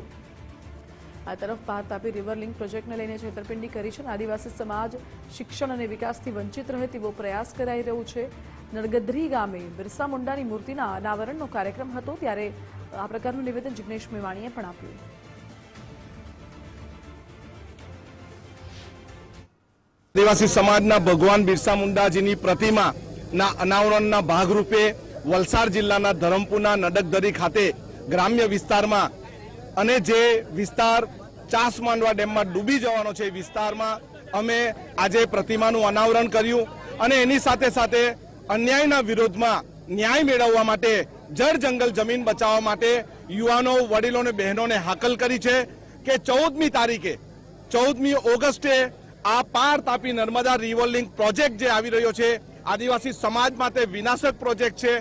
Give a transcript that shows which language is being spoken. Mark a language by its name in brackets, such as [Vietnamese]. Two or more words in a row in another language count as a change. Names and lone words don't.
[Gujarati] આ તરફ પાર તાપી રિવર લિંક પ્રોજેક્ટને લઈને છેતરપિંડી કરી છે। આદિવાસી સમાજ શિક્ષણ અને વિકાસથી વંચિત રહે તેવો પ્રયાસ કરાઈ રહ્યો છે। નડગધરી ગામે બિરસા મુંડાની મૂર્તિના અનાવરણનો કાર્યક્રમ હતો ત્યારે આ પ્રકારનું નિવેદન જિગ્નેશ મેવાણીએ પણ આપ્યું। આદિવાસી સમાજના ભગવાન બિરસા મુંડાજીની પ્રતિમાના અનાવરણના ભાગરૂપે વલસાડ જિલ્લાના ધરમપુરના નડગધરી ખાતે ગ્રામ્ય વિસ્તારમાં અને જે વિસ્તાર ચાસમાંડવા ડેમમાં ડૂબી જવાનો છે વિસ્તારમાં અમે આજે પ્રતિમાનું અનાવરણ કર્યું અને એની સાથે સાથે અન્યાયના વિરોધમાં ન્યાય મેળવવા માટે જળ જંગલ જમીન બચાવવા માટે યુવાનો વડીલોને બહેનોને હાકલ કરી છે કે 14મી તારીખે 14મી ઓગસ્ટે આ પાર તાપી નર્મદા રિવર લિંક પ્રોજેક્ટ જે આવી રહ્યો છે આદિવાસી સમાજ માટે વિનાશક પ્રોજેક્ટ છે।